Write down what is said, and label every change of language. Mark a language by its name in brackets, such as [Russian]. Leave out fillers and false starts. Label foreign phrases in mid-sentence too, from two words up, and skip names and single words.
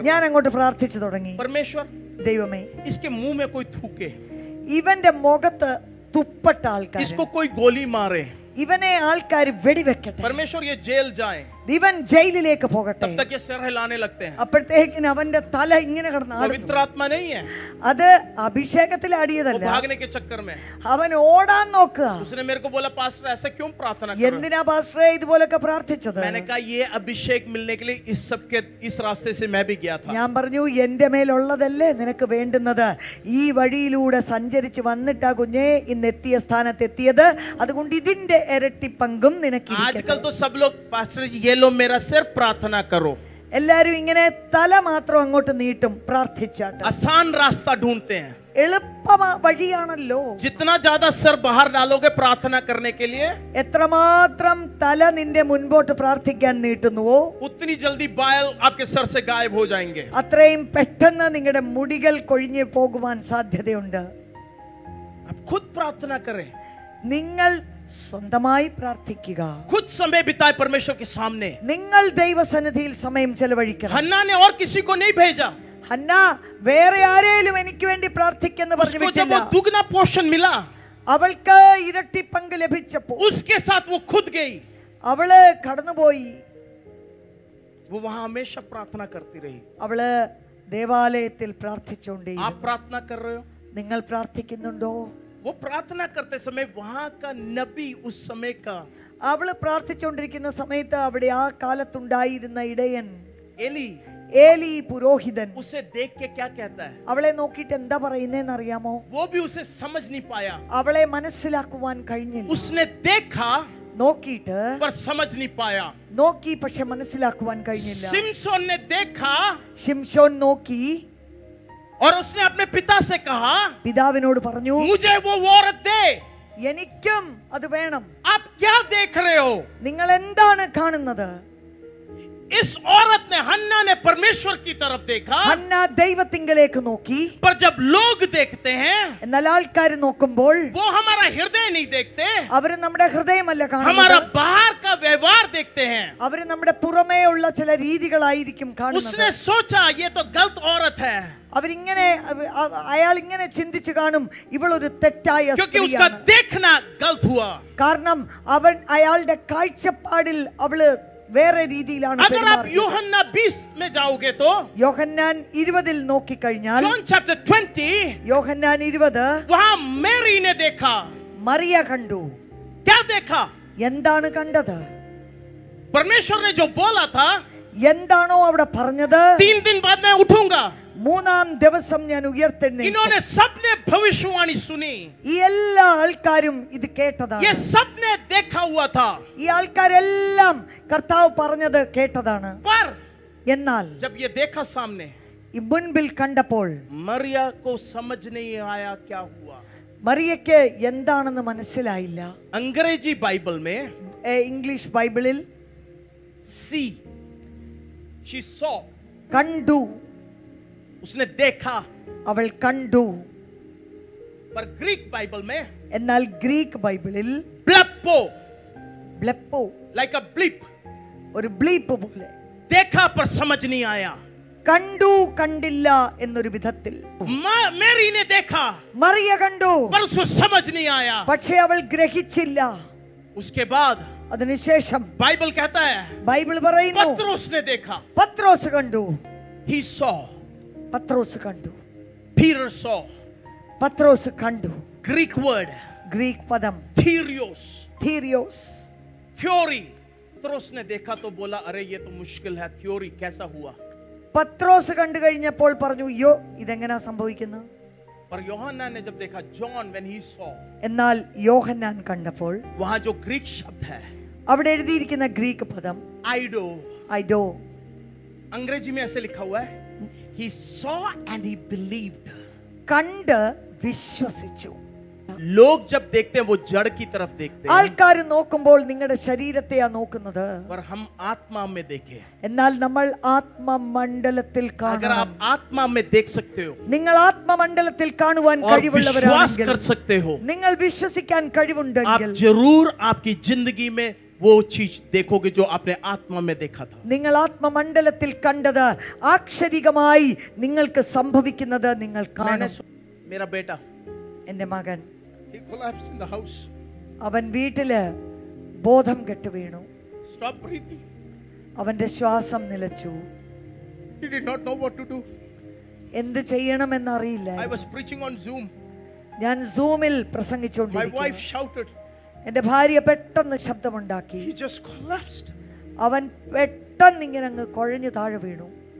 [Malayalam] ഞാൻ അങ്ങോട്ട് പ്രാർത്ഥിച്ചു തുടങ്ങി, [Hindi] परमेश्वर, [Malayalam] ദൈവമേ, [Hindi] इसके मुंह में कोई थूके, [Malayalam] ഇവന്റെ മുഖത്ത് തുപ്പട്ട ആൾക്കാർ, [Hindi] इसको कोई गोली मारे, [Malayalam] ഇവനെ ആൾക്കാർ വെടിവെക്കട്ടെ, [Hindi] परमेश्वर ये जेल जाए, [Malayalam] ഇവൻ ജയിലിലേക്ക് പോകട്ടെ. [Hindi] तब तक ये सिर हिलाने लगते हैं. [Malayalam] അപ്പോഴത്തേക്കിന് അവന്റെ തല ഇങ്ങനെ കിടന്ന് [Hindi] पवित्र आत्मा नहीं है, [Malayalam] അത് അഭിഷേകത്തിൽ [Hindi] वो [Malayalam] ആടിയതല്ല, [Hindi] भागने के चक्कर में. [Malayalam] അവൻ ഓടാൻ നോക്കുക. [Hindi] उसने मेरे को बोला, पास्टर ऐसा क्यों प्रार्थना कर रहे [Malayalam] എന്തിനാ പാസ്റ്ററേ ഇതുപോലൊക്കെ പ്രാർത്ഥിച്ചത്? [Hindi] हो? मैंने कहा, ये अभिषेक मिलने के लिए इस सब के इस रास्ते से मैं भी गया था. [Malayalam] ഞാൻ പറഞ്ഞു, എന്റെ മേലുള്ളതല്ലേ നിനക്ക് വേണ്ടുന്നത്? ഈ വഴിയിലൂടെ സഞ്ചരിച്ച് വന്നിട്ടാ കുഞ്ഞേ ഇന്ന് എത്തിയ സ്ഥാനത്ത് എത്തിയത്. അതുകൊണ്ട് ഇതിന്റെ ഇരട്ടി പങ്കും നിനക്ക് [Hindi] आजकल तो सब लोग, पास्टर जी ये लो मेरा सिर, प्रार्थना करो. [Malayalam] എല്ലാരും ഇങ്ങനെ തല മാത്രം അങ്ങോട്ട് നീട്ടും, പ്രാർത്ഥിച്ചാട്ട്. [Hindi] आसान रास्ता ढूंढते हैं. [Malayalam] വഴിയാണല്ലോ. [Hindi] जितना ज्यादा सर बाहर डालोगे प्रार्थना करने के लिए, [Malayalam] എത്രമാത്രം തല നിന്റെ മുൻപോട്ട് പ്രാർത്ഥിക്കാൻ നീട്ടുന്നുവോ [Hindi] उतनी जल्दी बाल आपके सर से गायब हो जाएंगे. [Malayalam] അത്രയും പെട്ടെന്ന് നിങ്ങളുടെ മുടികൾ കൊഴിഞ്ഞു പോകുവാൻ സാധ്യതയുണ്ട്. [Hindi] आप खुद प्रार्थना करें. [Malayalam] നിങ്ങൾ സ്വന്തമായി പ്രാർത്ഥിക്കുക. [Hindi] खुद समय बिताए परमेश्वर के सामने. [Malayalam] നിങ്ങൾ ദൈവസന്നിധിയിൽ സമയം ചെലവഴിക്കണം. [Hindi] हन्ना ने और किसी को नहीं भेजा. [Malayalam] ഹന്ന വേറെ ആരെയും എനിക്ക് വേണ്ടി പ്രാർത്ഥിക്കെന്ന് പറഞ്ഞു [Hindi] उसको जब [Malayalam] വിട്ടില്ല. [Hindi] वो दुगना पोषण मिला, [Malayalam] അവൾക്ക് ഇരട്ടി പങ്ക് ലഭിച്ചപ്പോൾ [Hindi] उसके साथ वो खुद गई. [Malayalam] അവള് കടന്നുപോയി. [Hindi] वो वहां हमेशा प्रार्थना करती रही. [Malayalam] അവള് ദേവാലയത്തിൽ പ്രാർത്ഥിച്ചുകൊണ്ടേ. [Hindi] आप प्रार्थना कर रहे हो? [Malayalam] നിങ്ങൾ പ്രാർത്ഥിക്കുന്നുണ്ടോ? [Hindi] वो प्रार्थना करते समय वहां का नबी, उस समय का [Malayalam] അവള് പ്രാർത്ഥിച്ചുകൊണ്ടിരിക്കുന്ന സമയത്ത് അവിടെ ആ കാലത്തുണ്ടായിരുന്ന ഇടയൻ [Hindi] एली, [Malayalam] ഏലി പുരോഹിതൻ [Hindi] उसे देख के क्या कहता है? [Malayalam] അവളെ നോക്കിയിട്ട് എന്താ പറയുന്നേന്ന് അറിയാമോ? [Hindi] वो भी उसे समझ नहीं पाया. [Malayalam] അവളെ മനസ്സിലാക്കുവാൻ കഴിഞ്ഞില്ല. [Hindi] उसने देखा [Malayalam] നോക്കിയിട്ട് [Hindi] पर समझ नहीं पाया. [Malayalam] നോക്കി പക്ഷെ മനസ്സിലാക്കുവാൻ കഴിഞ്ഞില്ല. [Hindi] सिमसोन ने देखा [Malayalam] ശിംശോൻ നോക്കി [Hindi] और उसने अपने पिता से कहा, [Malayalam] പിതാവിനോട് പറഞ്ഞു, [Hindi] मुझे वो औरत दे. [Malayalam] എനിക്കും അത് വേണം. [Hindi] आप क्या देख रहे हो? [Malayalam] നിങ്ങൾ എന്താണ് കാണുന്നത്? [Hindi] इस औरत ने, हन्ना ने परमेश्वर की तरफ देखा. [Malayalam] ഹന്ന ദൈവത്തിങ്കലേക്ക് നോക്കി. [Hindi] पर जब लोग देखते हैं, [Malayalam] എന്നാൽ ആൾക്കാർ നോക്കുമ്പോൾ [Hindi] वो हमारा हृदय नहीं देखते, [Malayalam] അവര് നമ്മുടെ ഹൃദയമല്ല [Hindi] हमारा [Malayalam] കാണുന്നത്. [Hindi] बाहर का व्यवहार देखते हैं. [Malayalam] അവര് നമ്മുടെ പുറമേ ഉള്ള ചില രീതികളായിരിക്കും കാണുന്നത്. [Hindi] उसने सोचा ये तो गलत औरत है, [Malayalam] അവരിങ്ങനെ അയാൾ ഇങ്ങനെ ചിന്തിച്ചു കാണും, ഇവളൊരു തെറ്റായ [Hindi] क्योंकि उसका [Malayalam] സ്ത്രീയാണ്. [Hindi] देखना गलत हुआ. [Malayalam] കാരണം അയാളുടെ കാഴ്ചപ്പാടിൽ അവള് വേറെ രീതിയിലാണ് [Hindi] अगर आप [Malayalam] പെരുമാറിയത്. [Hindi] यूहन्ना 20 में जाओगे तो [Malayalam] യോഹന്നാൻ 20 നോക്കിക്കഴിഞ്ഞാൽ, [English] John chapter 20, [Malayalam] യോഹന്നാൻ 20 [Hindi] वहां मैरी ने देखा. [Malayalam] മറിയ കണ്ടു. [Hindi] क्या देखा? [Malayalam] എന്താണ് കണ്ടത്? [Hindi] परमेश्वर ने जो बोला था, [Malayalam] എന്താണോ അവിടെ പറഞ്ഞത്, [Hindi] 3 दिन बाद मैं उठूंगा, [Malayalam] മൂന്നാം ദിവസം ഞാൻ ഉയർത്തെഴുന്നേൽക്കും. [Hindi] इन्होंने सबने भविष्यवाणी सुनी. [Malayalam] ഈ എല്ലാ ആൾക്കാരും ഇത് കേട്ടതാണ്. [Hindi] ये सबने देखा हुआ था. [Malayalam] ഈ ആൾക്കാരെല്ലാം കർത്താവ് പറഞ്ഞത് കേട്ടതാണ്. [Hindi] पर [Malayalam] എന്നാൽ [Hindi] जब ये देखा सामने, [Malayalam] ഈ മുൻപിൽ കണ്ടപ്പോൾ [Hindi] मरिया को समझ नहीं आया क्या हुआ. [Malayalam] മറിയയ്ക്ക് എന്താണെന്ന് മനസ്സിലായില്ല. [Hindi] अंग्रेजी बाइबल में [Malayalam] ഇംഗ്ലീഷ് ബൈബിളിൽ [English] सी, she saw, [Malayalam] കണ്ടു, [Hindi] उसने देखा. [Malayalam] അവൾ കണ്ടു. [Hindi] पर ग्रीक बाइबल में [Malayalam] എന്നാൽ ഗ്രീക്ക് ബൈബിളിൽ [Hindi] ब्लेपो, [Malayalam] ബ്ലെപ്പോ, [English] like a blip, [Malayalam] ഒരു ബ്ലീപ്പ് പോലെ, [Hindi] देखा पर समझ नहीं आया. [Malayalam] കണ്ടു കണ്ടില്ല എന്നൊരു വിധത്തിൽ. [Hindi] मैरी ने देखा [Malayalam] മറിയ കണ്ടു, [Hindi] पर उसको समझ नहीं आया. [Malayalam] പക്ഷേ അവൾ ഗ്രഹിച്ചില്ല. [Hindi] उसके बाद [Malayalam] അതിനുശേഷം [Hindi] बाइबल कहता है [Malayalam] ബൈബിൾ പറയുന്നു, [Hindi] पत्रोस ने देखा. [Malayalam] പത്രോസ് കണ്ടു. [English] He saw, [Malayalam] പത്രോസ് കണ്ടു. [English] Peter saw. [Malayalam] പത്രോസ് കണ്ടു. [English] Greek word [Malayalam] ഗ്രീക്ക് പദം [English] therios, [Malayalam] തീരിയോസ്. [English] theory. [Hindi] पत्रोस ने देखा तो बोला, अरे ये तो मुश्किल है, थ्योरी कैसा हुआ. [Malayalam] പത്രോസ് കണ്ടു കഴിഞ്ഞപ്പോൾ പറഞ്ഞു, യോ ഇതെങ്ങനാ സംഭവിക്കുന്നത്? [Hindi] पर യോഹन्ना ने जब देखा, [English] John when he saw, [Malayalam] എന്നാൽ യോഹന്നാൻ കണ്ടപ്പോൾ [Hindi] वहां जो ग्रीक शब्द है [Malayalam] അവിടെ എഴുതിയിരിക്കുന്ന ഗ്രീക്ക് പദം [Hindi] आइडो, [Malayalam] ഐഡോ, [Hindi] अंग्रेजी में ऐसे लिखा हुआ है, [English] he saw and he believed. [Malayalam] കണ്ട് വിശ്വസിച്ചു. [Hindi] लोग जब देखते हैं वो जड़ की तरफ देखते हैं, [Malayalam] ആൾക്കാർ നോക്കുമ്പോൾ നിങ്ങളുടെ ശരീരത്തെയാ നോക്കുന്നത്. [Hindi] पर हम आत्मा में देखें. [Malayalam] എന്നാൽ നമ്മൾ ആത്മമണ്ഡലത്തിൽ [Hindi] अगर [Malayalam] കാണണം. [Hindi] आप आत्मा में देख सकते हो [Malayalam] നിങ്ങൾ ആത്മമണ്ഡലത്തിൽ കാണുവാൻ [Hindi] और विश्वास [Malayalam] കഴിവുള്ളവരാണെങ്കിൽ, [Hindi] कर सकते हो, [Malayalam] നിങ്ങൾ വിശ്വസിക്കാൻ [Hindi] आप [Malayalam] കഴിവുണ്ടെങ്കിൽ [Hindi] जरूर आपकी जिंदगी में वो चीज देखोगे जो आपने आत्मा में देखा था. [Malayalam] നിങ്ങൾ ആത്മമണ്ഡലത്തിൽ കണ്ടത് ആക്ഷരികമായി നിങ്ങൾക്ക് സംഭവിക്കുന്നത് നിങ്ങൾ കാണും. [Hindi] मेरा बेटा, [Malayalam] എന്റെ മകൻ, [English] he collapsed in the house. [Malayalam] അവൻ വീട്ടില് ബോധം കെട്ട് വീണു. [English] Stop breathing. [Malayalam] അവന്റെ ശ്വാസം നിലച്ചു. [English] He did not know what to do. [Malayalam] എന്ത് ചെയ്യണമെന്നറിയില്ല. [English] I was preaching on Zoom. [Malayalam] ഞാൻ സൂമിൽ [English] My wife [Malayalam] പ്രസംഗിച്ചുകൊണ്ടിരിക്കുന്നു. [English] shouted. [Malayalam] എന്റെ ഭാര്യ പെട്ടെന്ന് ശബ്ദമുണ്ടാക്കി. [English] He just collapsed. [Malayalam] അവൻ പെട്ടെന്ന് ഇങ്ങനെ അങ്ങ് കുഴഞ്ഞു താഴെ വീണു.